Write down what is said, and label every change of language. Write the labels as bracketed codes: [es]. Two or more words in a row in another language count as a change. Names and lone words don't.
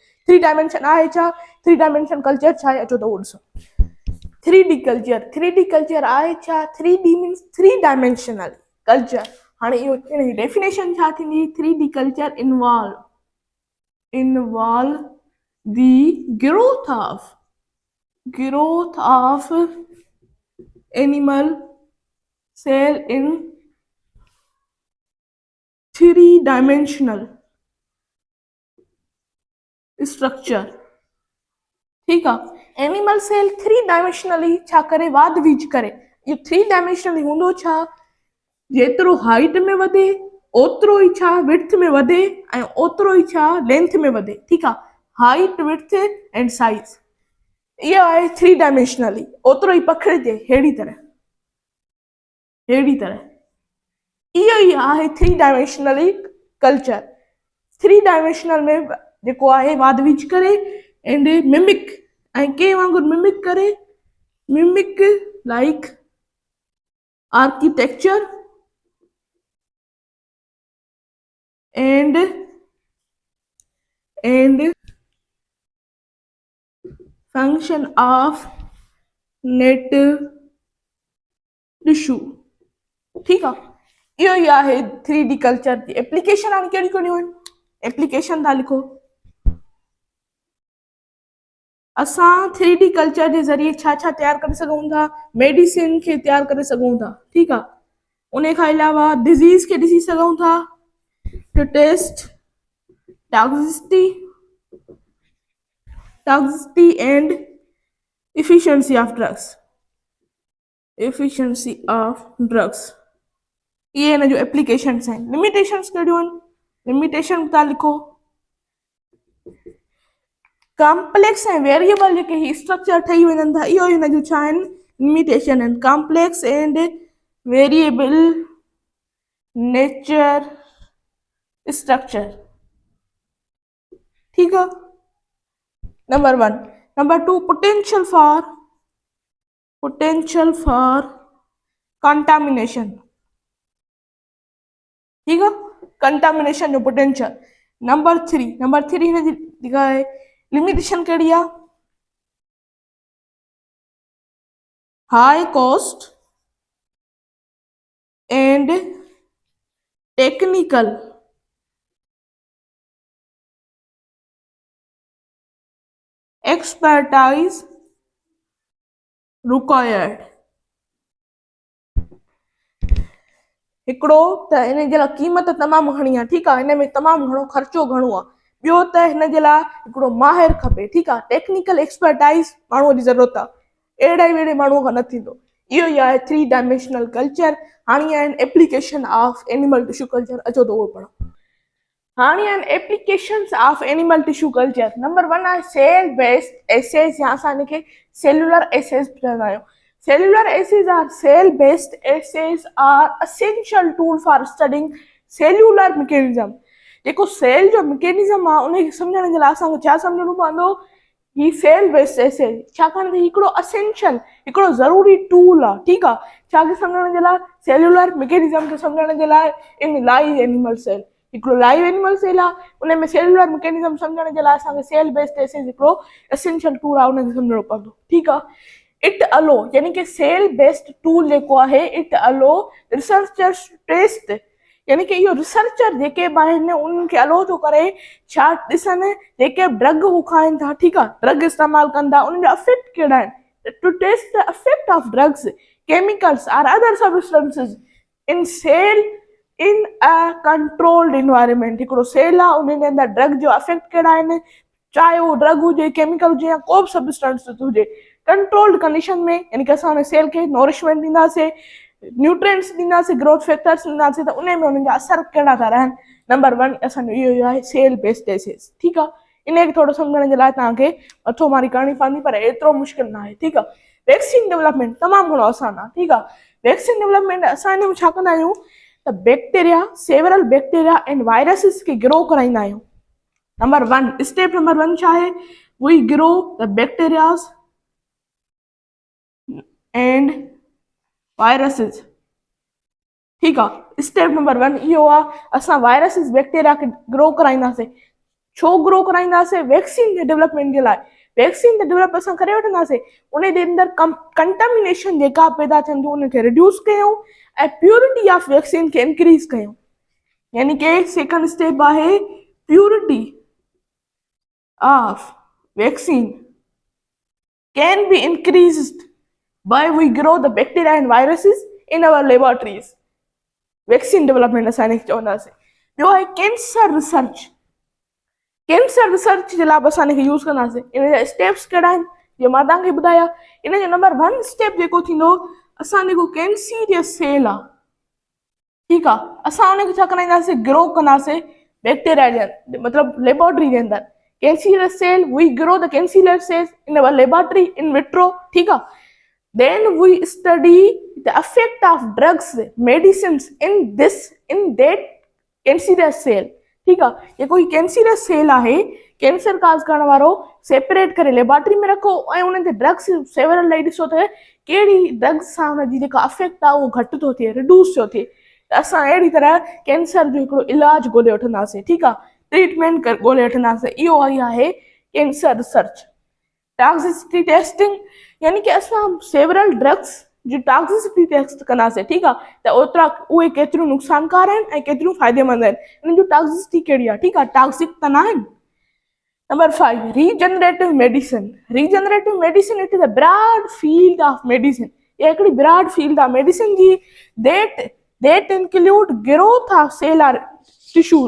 [sd] 3 डायमेंशन आहे छा, [en] 3 dimension culture [sd] छा आहे, अचो त उहो ॾिसो। [en] 3D culture [sd] आहे छा, [en] 3D means 3 dimensional culture. [sd] हाणे इहो हिन जी डेफिनेशन छा थींदी, [en] 3D culture involve the growth of animal cell in three-dimensional structure. [hi] ठीक है, [en] animal cell three dimensionally [sd] छा करे वाद विज करे। ये [en] three dimensionally [sd] हूंदो छा, जेतिरो हाइट में वधे ओतिरो ई छा विड्थ में वधे ऐं ओतिरो ई छा लेंथ में वधे। ठीक आहे, [en] height width and size [sd] इहो आहे [en] three dimensionally, [sd] ओतिरो ई पखिड़िजे अहिड़ी तरह इहो ई आहे [en] three dimensionally culture. three dimensional [sd] में जेको आहे वाद विझ करे [en] and mimic [sd] ऐं कंहिं वांगुरु मिमिक करे, [en] mimic like architecture and function of net tissue। [hi] ठीक है, [sd] इहो ई आहे [en] 3D culture [sd] जी एप्लीकेशन। हाणे कहिड़ी कहिड़ियूं आहिनि एप्लीकेशन, था लिखो। असां [en] 3D culture [sd] जे ज़रिए छा छा तयारु करे सघूं था, मेडिसिन खे तयारु करे सघूं था। ठीक आहे, उन खां अलावा डिज़ीज़ खे ॾिसी सघूं था, [en] to test toxicity and efficiency of drugs। [hi] ये [sd] न जो [hi] एप्लीकेशंस हैं। [sd] लिमिटेशंस कहिड़ियूं आहिनि, लिमिटेशन था लिखो। कॉम्प्लेक्स ऐं वेरिएबल जेके ही स्ट्रक्चर ठही वञनि था, इहो हिन जो छा आहिनि, लिमिटेशन आहिनि। [en] complex and variable nature structure. [hi] ठीक है, नंबर 1। [en] number 2, potential for contamination. [hi] ठीक है, [sd] कंटामिनेशन जो पोटेंशियल। नंबर 3 हिन जी जेका आहे लिमिटेशन कहिड़ी आहे, [en] high cost and technical expertise required. [sd] हिकिड़ो त इन जे लाइ क़ीमत तमामु घणी आहे। ठीक आहे, हिन में तमामु घणो ख़र्चो घणो आहे। ॿियो त हिन जे लाइ हिकिड़ो माहिर खपे। ठीक आहे, [en] technical expertise [sd] माण्हूअ जी ज़रूरत आहे, अहिड़े वेड़े माण्हूअ खां न थींदो। इहो ई आहे [en] three dimensional culture. [sd] हाणे आहिनि [en] application of animal tissue culture, [sd] अचो त उहो पढ़ो। हाणे आहिनि [en] applications of animal tissue culture. [sd] नंबर 1 आहे [en] cell based assays, [sd] या असां हिनखे [en] cellular assays [sd] चवंदा आहियूं। [en] cellular assays or cell based assays are essential tool for studying cellular mechanism. [sd] जेको सेल जो मैकेनिज्म आहे उनखे सम्झण जे लाइ असांखे छा सम्झणो पवंदो, ही [en] cell based assays, [sd] छाकाणि त हिकिड़ो असेंशियल, हिकिड़ो ज़रूरी टूल आहे। ठीक आहे, छाखे सम्झण जे लाइ, [en] cellular mechanism [sd] खे सम्झण जे लाइ। [en] in live animal cell, [sd] हिकिड़ो [en] live animal cell [sd] आहे, उन में [en] cellular mechanism [sd] सम्झण जे लाइ असांखे [en] cell based assays [sd] हिकिड़ो [en] essential tool [sd] आहे, उनखे सम्झणो पवंदो। ठीक आहे, [en] it allow [sd] यानी कि [en] cell based tool [sd] जेको आहे, [en] it allow researchers test, [sd] यानी कि इहो रिसर्चर जेके बि आहिनि उन्हनि खे अलो थो करे छा ॾिसनि, जेके ड्रग हू खाइनि था। ठीक आहे, ड्रग इस्तेमालु कनि था, उन्हनि जा इफेक्ट कहिड़ा आहिनि, [en] to test the effect of drugs, chemicals or other substances in cell in a controlled environment. [sd] हिकिड़ो सेल आहे, उन जे अंदरि ड्रग जो इफेक्ट कहिड़ा आहिनि, चाहे उहो ड्रग हुजे, केमिकल हुजे, या को बि सब्सटेंस हुजे, [en] controlled condition [sd] में, यानी कि असां हुन सेल खे नोरिशमेंट ॾींदासीं, न्यूट्रिएंट्स ॾींदासीं, [en] growth factors [sd] ॾींदासीं, त उन में उन्हनि जा असर कहिड़ा था रहनि। नंबर 1 असांजो इहो ई आहे [en] cell based assays. [sd] ठीक आहे, इनखे थोरो सम्झण जे लाइ तव्हांखे मथो मारी करणी पवंदी, पर एतिरो मुश्किल न आहे। ठीक आहे, [en] vaccine development [sd] तमामु घणो आसान आहे। ठीक आहे, [en] vaccine development [sd] असां हिन में छा कंदा आहियूं त [en] bacteria, several bacteria and viruses [sd] खे ग्रो कराईंदा आहियूं। नंबर 1, [en] step number [sd] 1 छा आहे, [en] we grow the bacterias and viruses. [sd] ठीक आहे, [en] step number [sd] 1 इहो आहे, असां [en] viruses bacteria [sd] खे ग्रो कराईंदासीं। छो ग्रो कराईंदासीं, वैक्सीन जे डेवलपमेंट जे लाइ। वैक्सीन जो डेवलप असां करे वठंदासीं, उन जे अंदरि कंटामिनेशन जेका पैदा थियनि थियूं उनखे रिड्यूस कयूं ऐं [en] purity of vaccine [sd] खे इंक्रीज कयूं। यानी कि [en] second step आहे purity of vaccine can be increased by we grow the bacteria and viruses in our laboratories. vaccine development [sd] असां हिनखे चवंदासीं। ॿियो आहे [en] cancer research. cancer research [sd] जे लाइ बि असां हिनखे यूज़ कंदासीं। इन जा स्टेप्स कहिड़ा आहिनि जीअं मां तव्हांखे ॿुधाया। इन जो नंबर 1 स्टेप जेको थींदो, असां जेको [en] cancerous cell [sd] आहे, ठीकु आहे, असां उनखे छा कराईंदासीं, ग्रो कंदासीं बैक्टीरिया जे अंदरि, मतिलबु लेबोरेटरी जे अंदरि। [en] cancerous cell, we grow the cancerous cells in our laboratory in vitro, [sd] ठीकु आहे। [en] Then we study the effect of drugs, medicines in that cancerous cell, [hi] ठीक है। [sd] ये कोई [en] cancerous cell [sd] आहे, [en] cancer cause [sd] करण वारो, सेपरेट करे लेबोरेटरी में रखो ऐं उन ते [en] drugs several [sd] लाई ॾिसो त कहिड़ी ड्रग्स सां उनजी जेका अफेक्ट आहे उहो घटि थो थिए, रिड्यूस थो थिए। असां अहिड़ी तरह कैंसर जो हिकिड़ो इलाज ॻोल्हे वठंदासीं, ठीकु आहे, ट्रीटमेंट ॻोल्हे वठंदासीं। इहो आहे [en] cancer research. toxicity testing, [sd] यानी कि असां [en] several drugs [sd] जी [en] toxicity test [sd] कंदासीं, ठीकु आहे, त ओतिरा उहे केतिरियूं नुक़सानकार आहिनि ऐं केतिरियूं फ़ाइदेमंद आहिनि, उन्हनि जी टॉक्सिसिटी कहिड़ी आहे, ठीकु आहे, टॉक्सिक त न आहिनि। [en] number 5 regenerative medicine. regenerative medicine it is a broad field of medicine. [sd] इहा हिकिड़ी [en] broad field [sd] आहे मेडिसिन जी, [en] that include growth of cell or tissues.